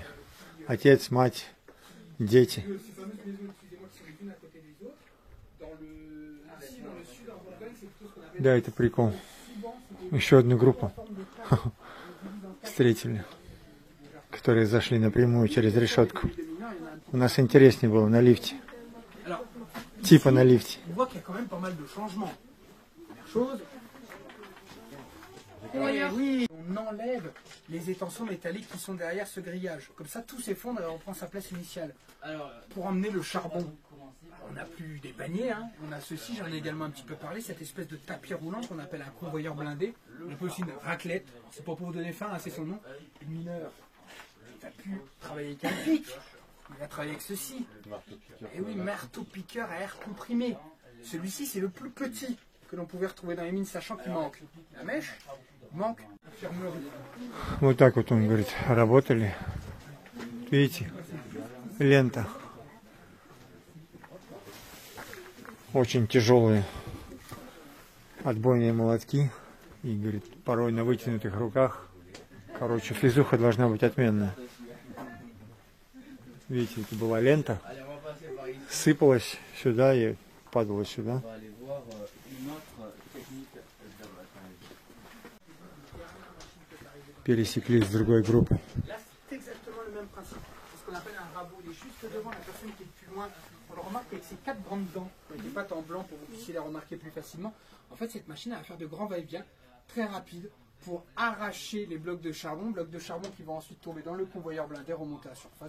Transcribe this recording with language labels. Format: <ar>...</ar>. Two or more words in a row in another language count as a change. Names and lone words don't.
<ru>Отец, мать, дети. Да, это прикол. Еще одну группу встретили, которые зашли напрямую через решетку. У нас интереснее было на лифте. Типа на лифте.</ru> <fr>Oui, on enlève les étançons métalliques qui sont derrière ce grillage. Comme ça, tout s'effondre et on reprend sa place initiale. Alors, pour emmener le charbon, on n'a plus des paniers, hein. On a ceci, j'en ai également un petit peu parlé, cette espèce de tapis roulant qu'on appelle un convoyeur blindé. On peut aussi une raclette, c'est pas pour vous donner faim, hein, c'est son nom. Les mineurs il va plus travailler avec un pic, il va travailler avec ceci. Et oui, marteau-piqueur à air comprimé. Celui-ci, c'est le plus petit que l'on pouvait retrouver dans les mines, sachant qu'il manque la mèche, il manque l'infirmerie.</fr> <ru>Вот так вот он говорит, работали. Видите, лента. Очень тяжелые отбойные молотки. И, говорит, порой на вытянутых руках. Короче, физуха должна быть отменная. Видите, это была лента. Сыпалась сюда и падала сюда. Пересеклись с другой группой.</ru> <fr>C'est exactement le même principe. C'est ce qu'on appelle un rabot. Il est juste devant la personne qui est plus loin. On le remarque avec ces 4 grandes dents, avec des pattes en blanc pour que vous puissiez les remarquer plus facilement. En fait, cette machine va faire de grands va-et-vient très rapides pour arracher les blocs de charbon qui vont ensuite tomber dans le convoyeur blindé, remonter à la surface.</fr>